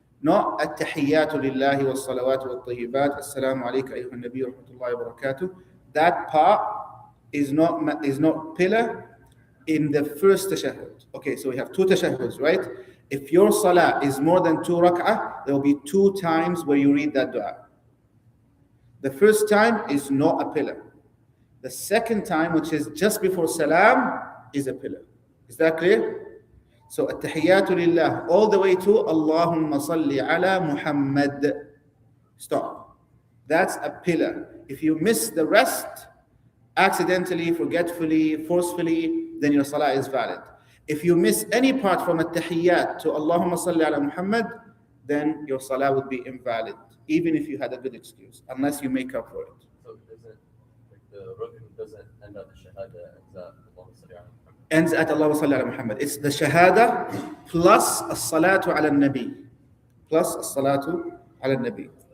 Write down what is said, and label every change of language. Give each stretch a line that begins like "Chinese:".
Arabic: Not التحيات لله والصلوات والطيبات السلام عليك أيها النبي ورحمة الله وبركاته.
English: That part is not pillar in the first tashahhud. Okay, so we have two tashahhuds, right? If your salah is more than 2 rak'ah, there will be 2 times where you read that dua. The first time is not a pillar. The second time, which is just before salam, is a pillar. Is that clear? So
Arabic: التحيات لله
English: all the way to
Arabic: اللهم صل على
English: Muhammad. Stop. That's a pillar. If you miss the rest, accidentally, forgetfully, forcefully, then your salah is valid. If you miss any part from التحيات to
Arabic: اللهم صل على
English: Muhammad, then your salah would be invalid, even if you had a good excuse, unless you make up for it. So it doesn't, like the rukn doesn't end at the shahada, ends at Allahumma salli ala Muhammad. Ends at
Arabic: اللهم صل على
English: Muhammad. It's the shahada plus
Arabic: الصلاة على النبي. Plus الصلاة على النبي.